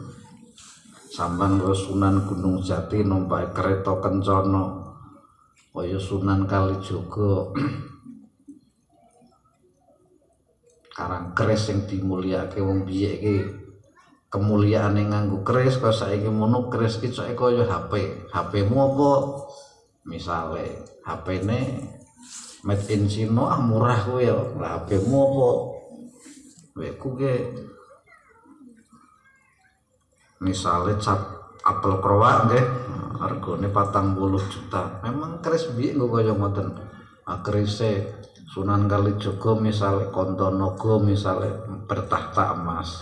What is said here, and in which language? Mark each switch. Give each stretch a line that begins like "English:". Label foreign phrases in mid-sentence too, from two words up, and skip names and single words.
Javanese: Sampeyan karo Sunan Gunung Jati numpak kereta kencana kaya Sunan Kalijogo. Karang keris sing dimulyakake wong biyen iki kemuliaane nganggo keris, kok saiki mono keris iki kaya HP. HP-mu apa? Misale HP-ne
English: made in China
Javanese: murah kuwi ya. Lah HP-mu apa? Weku ge misale cap apel krowak nggih, hargane 40 juta. Memang keris biyen nggo kaya ngoten. Kerise Sunan Kalijogo misale Kontonogo misale
Indonesian: bertahta emas.